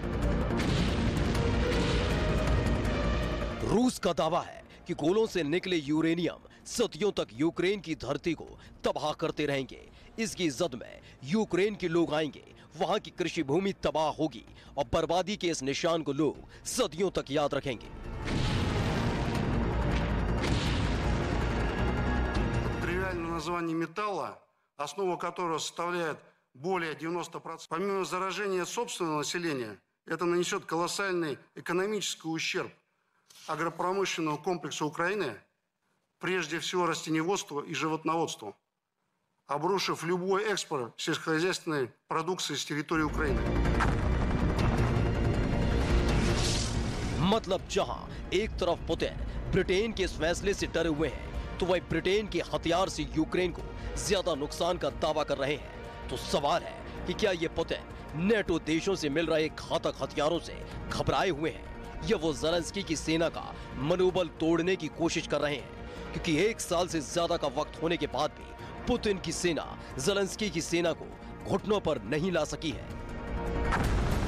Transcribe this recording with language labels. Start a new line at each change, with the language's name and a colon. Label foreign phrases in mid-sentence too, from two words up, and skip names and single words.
Hindi: रूस का दावा है कि गोलों से निकले यूरेनियम सदियों तक यूक्रेन की धरती को तबाह करते रहेंगे। इसकी जद में यूक्रेन के लोग आएंगे, वहां की कृषि भूमि तबाह होगी और बर्बादी के इस निशान को लोग सदियों तक याद रखेंगे।
Russian: Тривиальное название металла, основу которого составляет более 90%. Помимо заражения собственного населения, это нанесет колоссальный экономический ущерб агропромышленному комплексу Украины, прежде всего растениеводству и животноводству, обрушив любой экспорт сельскохозяйственной продукции с территории Украины.
Hindi: मतलब जहां एक तरफ पुतिन ब्रिटेन के इस फैसले से डरे हुए हैं, तो वही ब्रिटेन के हथियार से यूक्रेन को ज्यादा नुकसान का दावा कर रहे हैं। तो सवाल है कि क्या ये पुतिन नेटो देशों से मिल रहे घातक हथियारों से घबराए हुए हैं, या वो ज़ेलेंस्की की सेना का मनोबल तोड़ने की कोशिश कर रहे हैं, क्योंकि 1 साल से ज्यादा का वक्त होने के बाद भी पुतिन की सेना ज़ेलेंस्की की सेना को घुटनों पर नहीं ला सकी है।